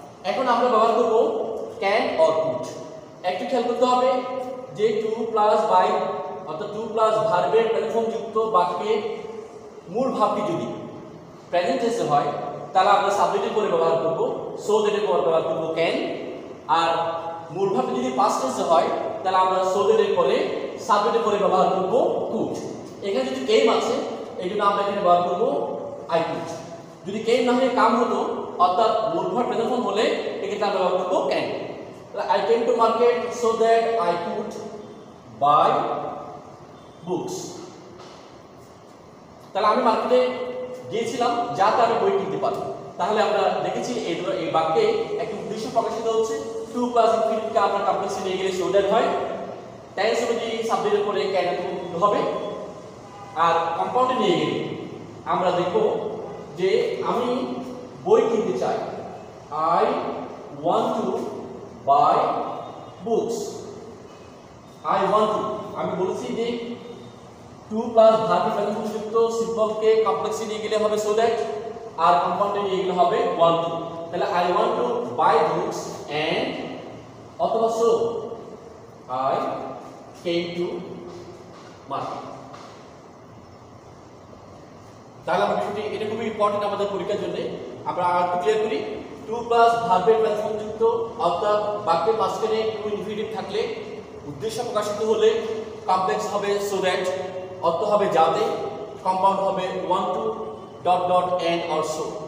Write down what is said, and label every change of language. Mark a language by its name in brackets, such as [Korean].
[Bangla] এখন আমরা ব্যবহার করব can or could। একটু খেয়াল করতে হবে যে টু প্লাস বাই অর্থাৎ টু প্লাস ভার্বের প্রেজেন্ট ফর্ম যুক্ত বাক্যে মূল ভাবটি যদি প্রেজেন্ট টেন্সে হয়, তাহলে আমরা সাবজেক্টের পরে ব্যবহার করব সো দ্যাটের পরে ব্যবহার করব ক্যান, আর মূল ভাবটি যদি পাস্ট টেন্সে হয়, তাহলে আমরা সো দ্যাটের পরে সাবজেক্টের পরে ব্যবহার করব কুড। এখানে যদি কেম আছে, এই জন্য আমরা এখানে ব্যবহার করব আই কুড। যদি কেম না হয়ে কাম হতো, অর্থাৎ মূল ভাব প্রেজেন্ট ফর্ম হলে এক্ষেত্রে আমরা ব্যবহার করব can. [English] I came to market so that I could buy books। [Bangla] তাহলে আমি মার্কেটে গিয়েছিলাম যাতে আমি বই কিনতে পারি। তাহলে আমরা দেখেছি এই বাক্যে একটা উদ্দেশ্য প্রকাশিত হচ্ছে। টু প্লাস ইনফিনিটিভকে আমরা কমপ্লেক্সে নিয়ে গেলে সো দ্যাট হয়, টেন্স অনুযায়ী সাবজেক্টের পরে ক্যান হবে, আর কম্পাউন্ডে নিয়ে গেলে আমরা দেখব যে আমি বই কিনতে চাই, [English] I want to buy books। I want to, [Bangla] আমি বলেছি যে টু প্লাস ভার্বের প্রেজেন্ট ফর্ম যুক্ত সিম্পলকে কমপ্লেক্সে নিয়ে গেলে হবে সো দ্যাট, আর কম্পাউন্ডে নিয়ে গেলে হবে want to। তাহলে [English] I want to buy books and [Bangla] অথবা [English] so I came to market। [Bangla] তাহলে আমরা বিষয়টি, এটা খুবই ইম্পর্টেন্ট আমাদের পরীক্ষার জন্য। আমরা আরেকটু ক্লিয়ার করি, টু প্লাস ভার্বের প্রেজেন্ট ফর্ম যুক্ত অর্থাৎ বাক্যের মাঝখানে টু ইনফিনিটিভ থাকলে, উদ্দেশ্য প্রকাশিত হলে কমপ্লেক্স হবে সো দ্যাট, অর্থ হবে যাতে, কম্পাউন্ড হবে one two dot dot and also.